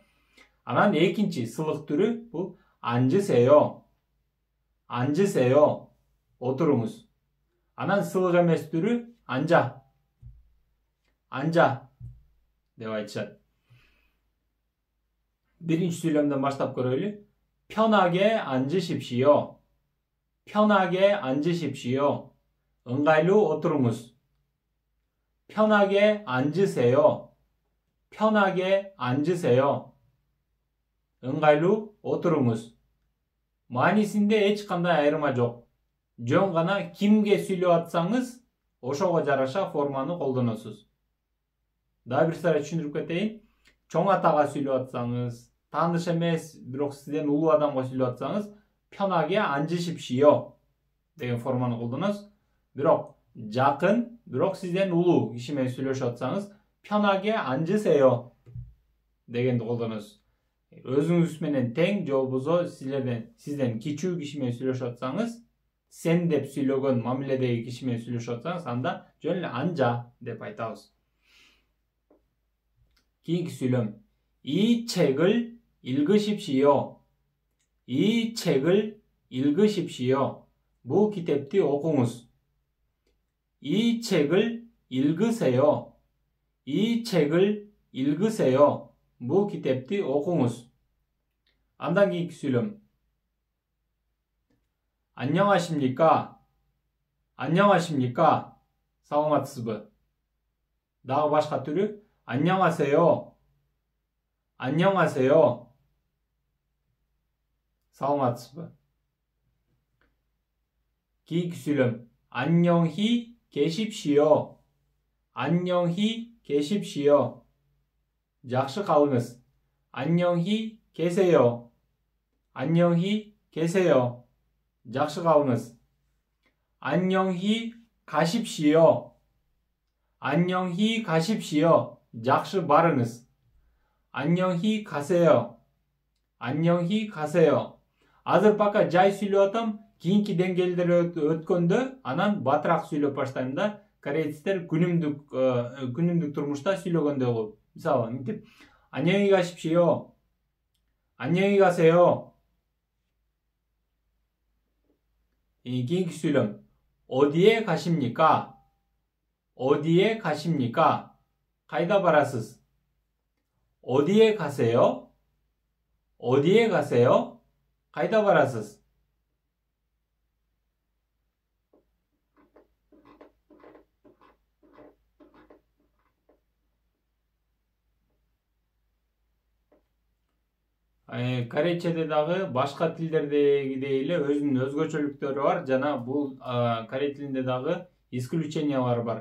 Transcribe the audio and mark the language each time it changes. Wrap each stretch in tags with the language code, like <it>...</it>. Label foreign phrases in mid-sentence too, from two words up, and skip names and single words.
<ky>Анан экинчи сылык түрү бул анжысео. Анжысео. Отуруңуз. Анан сылык эмес түрү анжа. Анжа деп айтышат. Биринчи сүйлөмдөн баштап көрөйлү.</ky> <ko>편하게 앉으십시오. 편하게 앉으십시오.</ko> <ky>ыңгайлуу отуруңуз.</ky> <ko>편하게 앉으세요. 편하게 앉으세요.</ko> <ky>ыңгайлуу отуруңуз. маанисинде эч кандай айырма жок. Жөн гана кимге сүйлөп атсаңыз, ошого жараша форманы колдоносуз. Дагы бир сыра түшүндүрүп кетейин. Чоң атага сүйлөп атсаңыз, тааныш эмес, бирок сизден улуу адамга сүйлөп атсаңыз,</ky> <ko>편하게 앉으십시오</ko> <ky>деген форманы колдоносуз. Бирок жакын, бирок сизден улуу киши менен сүйлөшүп атсаңыз,</ky> <ko>편하게 앉으세요</ko> <ky>дегенди колдоносуз. Өзүңүз менен тең же болбосо сизден кичүү киши менен сүйлөшүп атсаңыз, сен деп сүйлөгөн мамиледеги киши менен сүйлөшүп атсаңыз, анда жөн эле анжа деп айтабыз. Кийинки сүйлөм.</ky> <ko>이 책을 읽으십시오. 이 책을 읽으십시오.</ko> <ky>부 китепти окуңуз.</ky> <ko>이 책을 읽으세요. 이 책을 읽으세요.</ko> <ky>부 китепти окуңуз. Андан кийинки сүйлөм.</ky> <ko>안녕하십니까? 안녕하십니까?</ko> <ky>саламатсызбы? Дагы башка түрү.</ky> <ko>안녕하세요. 안녕하세요.</ko> <ky>саламатсызбы? кийинки сүйлөм.</ky> <ko>안녕히 계십시오. 안녕히 계십시오.</ko> <ky>жакшы калыңыз.</ky> <ko>안녕히 계세요. 안녕히 계세요.</ko> <ky>жақсы қалыңыз.</ky> <ko>안녕히 가십시오. 안녕히 가십시오.</ko> <ky>жақсы барыңыз.</ky> <ko>안녕히 가세요. 안녕히 가세요.</ko> <ky>Азыр пока жай сүйлөп атам, кийинки деңгээлдер өткөндө анан батыраак сүйлөп баштайм да. Корейцтер күнүмдүк турмушта сүйлөгөндө болуп. Мисалы, мынтип</ky> <ko>안녕히 가십시오. 안녕히 가세요.</ko> <ky>кийинки сүйлөм.</ky> <ko>어디에 가십니까? 어디에 가십니까?</ko> <ky>қайда барасыз?</ky> <ko>어디에 가세요? 어디에 가세요?</ko> <ky>қайда барасыз? Корейчеде дагы башка тилдердегидей эле өзүнүн өзгөчөлүктөрү бар жана бул корей тилинде дагы исключениялар бар.</ky>